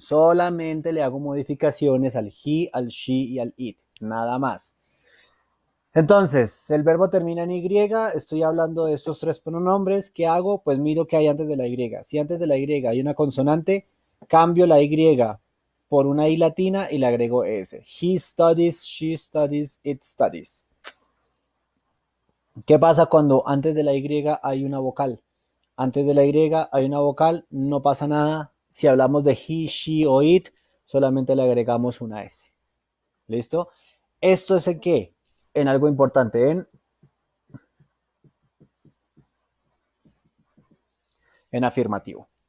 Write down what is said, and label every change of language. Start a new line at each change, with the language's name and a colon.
Spanish: Solamente le hago modificaciones al he, al she y al it. Nada más. Entonces, el verbo termina en Y, estoy hablando de estos tres pronombres. ¿Qué hago? Pues miro qué hay antes de la Y. Si antes de la Y hay una consonante, cambio la Y por una I latina y le agrego S.
English: He studies, she studies, it studies.
Spanish: ¿Qué pasa cuando antes de la Y hay una vocal? Antes de la Y hay una vocal, no pasa nada. Si hablamos de he, she o it, solamente le agregamos una S. ¿Listo? ¿Esto es en qué? En algo importante, en afirmativo.